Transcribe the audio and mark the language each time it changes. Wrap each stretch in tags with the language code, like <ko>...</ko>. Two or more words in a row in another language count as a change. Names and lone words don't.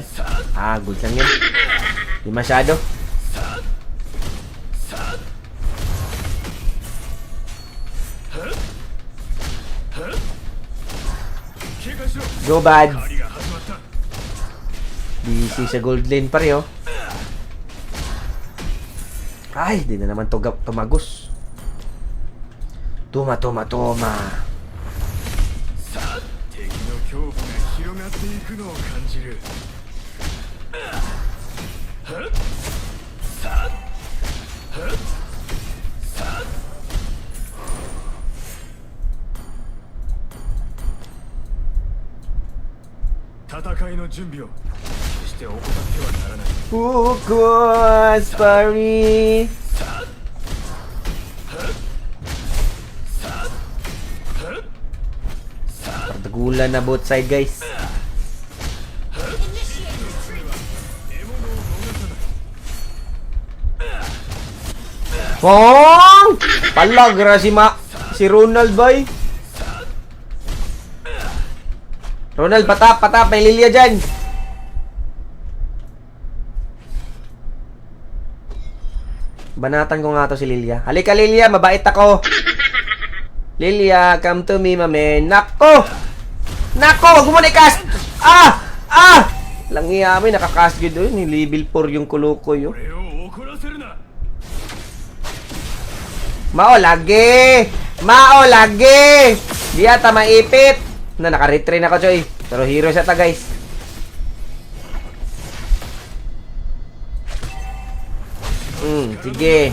<tl>Good lang yan. Di masyado. Go, bad. Busy sa gold lane pa rin, oh. Ay, di na naman tumagos. Toma.</tl> <ja>敵の恐怖が広がっていくのを感じる。戦いの準備を決して怠ってはならない。</ja> <tl>Focus, pari. Tagulan na</tl> <en>both side,</en> <tl>guys. Pong! Palagra si Ronald, boy. Ronald, patap. May Lilia dyan. Banatan ko nga to si Lilia. Halika, Lilia. Mabait ako. Lilia,</tl> <en>come to me,</en> <tl>mame. Nako! Nako, wag mo na i-cast! Ah! Ah! Langiya mo, nakakast yun doon. Level 4 yung kulukoy, oh.</tl> <ja>俺を怒らせるな</ja> <ceb>Mao lagi! Mao lagi! Di ata maipit!</ceb> <tl>Na, naka-retrain ako, Choy. Pero hero siya ta, guys. Sige.</tl>